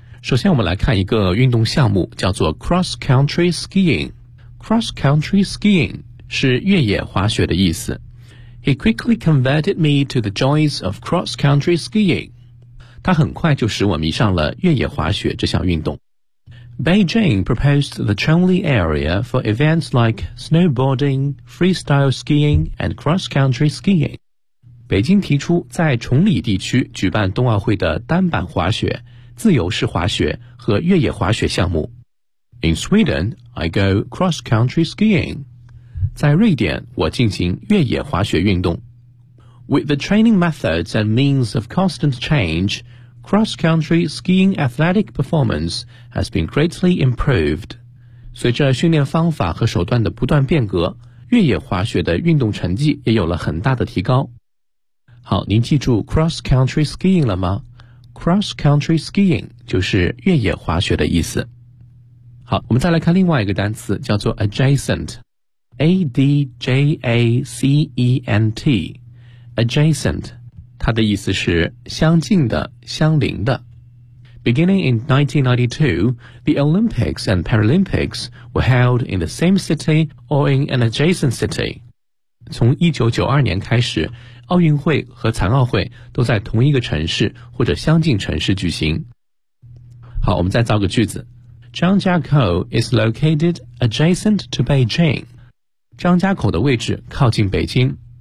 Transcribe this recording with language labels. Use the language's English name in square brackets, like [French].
[Chinese] 首先我们来看一个运动项目，叫做 Cross Country Skiing。 Cross Country Skiing 是越野滑雪的意思。 [English] He quickly converted me to the joys of Cross Country Skiing。 [Chinese] 他很快就使我迷上了越野滑雪这项运动。 [English] Beijing proposed the Chongli area for events like snowboarding, freestyle skiing, and cross-country skiing. [Chinese] 北京提出在崇礼地区举办冬奥会的单板滑雪、自由式滑雪和越野滑雪项目。 [English] In Sweden, I go cross-country skiing. [Chinese] 在瑞典，我进行越野滑雪运动。 [English] With the training methods and means of constant change, cross-country skiing athletic performance has been greatly improved. [Chinese] 随着训练方法和手段的不断变革，越野滑雪的运动成绩也有了很大的提高。好，您记住 cross-country skiing 了吗？cross-country skiing 就是越野滑雪的意思。好，我们再来看另外一个单词，叫做 adjacent, A-D-J-A-C-E-N-T。 Adjacent, 它的意思是相近的、相邻的。 [English] Beginning in 1992, the Olympics and Paralympics were held in the same city or in an adjacent city. [Chinese] 从1992年开始，奥运会和残奥会都在同一个城市或者相近城市举行。好，我们再造个句子。张家口 [English] is located adjacent to Beijing. [Chinese] 张家口的位置靠近北京。